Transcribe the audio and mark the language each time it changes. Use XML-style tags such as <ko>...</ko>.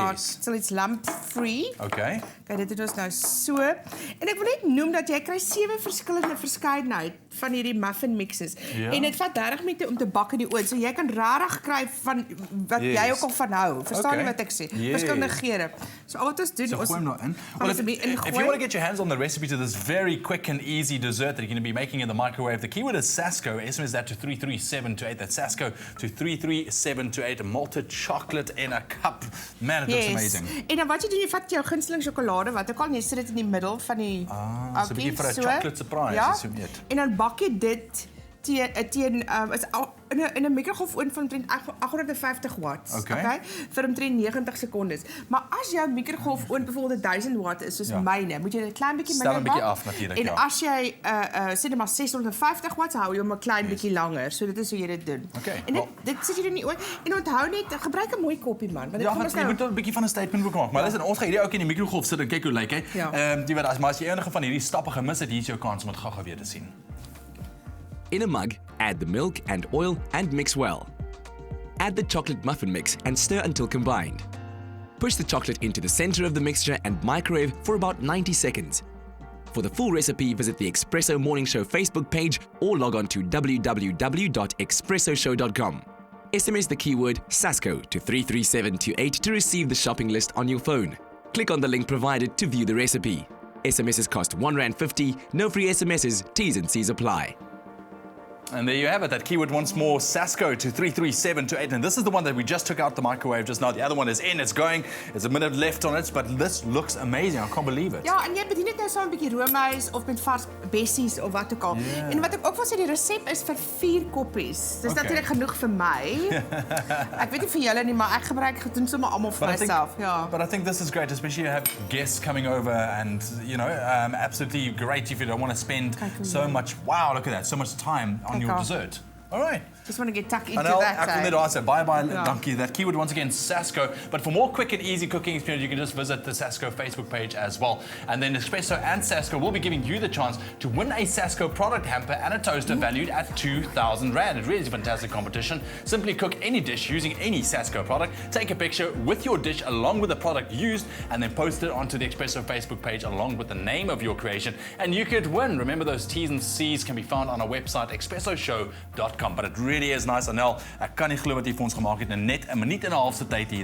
<en>Like so it's lump free. Okay.</en> <af>Kyk, dit doen ons nou so. En ek wil net noem dat jy kry 7 verskillende verskeidenheid van hierdie muffin mixes. En dit vat 30 minute om te bak in die oond. So jy kan regtig kry van wat jy ook al van hou. Verstaan jy wat ek sê? Verskillende geure. So al wat ons doen, ons gooi hom nou in.</af> <en>Well, if you want to get your hands on the recipe to this very quick and easy dessert that you're going to be making in the microwave, the keyword is Sasko. SMS that to 33728. That's Sasko to 33728. Malted chocolate in a cup. Man, it looks amazing.</en> <af>En dan wat jy doen, jy vat jou gunsteling sjokolade, wat ook al, jy sit dit in die middel van die so 'n bietjie vir 'n</af> <en>chocolate surprise,</en> <af>as jy weet. En dan bak jy dit teen in 'n mikrogolfoond van omtrent 850 watts, okay? Vir omtrent 90 sekondes. Maar as jou mikrogolfoond byvoorbeeld 1000 watt is soos myne, moet jy dit 'n klein bietjie minder bak. Stel 'n bietjie af natuurlik, en as jy sê net maar 650 watts, hou jy hom 'n klein bietjie langer. So dit is hoe jy dit doen. En dit sit jy in die oond en onthou net gebruik 'n mooi koppie man, want want jy moet 'n bietjie van 'n statement maak. Maar listen, ons gaan hierdie ook in die mikrogolf sit en kyk hoe lyk hy. Jy weet as jy enige van hierdie stappe gemis het, hier is jou kans om dit gou weer te sien.</af> <en>In a mug, add the milk and oil and mix well. Add the chocolate muffin mix and stir until combined. Push the chocolate into the center of the mixture and microwave for about 90 seconds. For the full recipe, visit the Espresso Morning Show Facebook page or log on to www.expressoshow.com. SMS the keyword Sasko to 33728 to receive the shopping list on your phone. Click on the link provided to view the recipe. SMSs cost R1.50, no free SMSs, T's and C's apply. And there you have it, that keyword once more, Sasko to 33728. And this is the one that we just took out the microwave just now. The other one is in, it's going. There's a minute left on it, but this looks amazing. I can't believe it.</en> <af>Ja, en jy bedien dit nou saam 'n bietjie roomys of met vars bessies of wat ook al. En wat ek ook wil sê, die resep is vir 4 koppies. Dis natuurlik genoeg vir my. Ek weet nie vir julle nie, maar ek doen sommer almal vir myself.</af> <en>But I think this is great, especially you have guests coming over and, you know, absolutely great if you don't want to spend so much, wow, look at that, so much time on your dessert. All right. Just want to get tucked into Anel, that. Bye-bye, donkey. That keyword once again, Sasko. But for more quick and easy cooking experience, you can just visit the Sasko Facebook page as well. And then Espresso and Sasko will be giving you the chance to win a Sasko product hamper and a toaster valued at 2,000 Rand. It really is a fantastic competition. Simply cook any dish using any Sasko product, take a picture with your dish along with the product used, and then post it onto the Espresso Facebook page along with the name of your creation, and you could win. Remember, those T's and C's can be found on our website, expressoshow.com. But it really is nice, Anel.</en> <af>Ek kan nie glo wat jy vir ons gemaak het in net 'n minuut en 'n half se tyd hier.</af>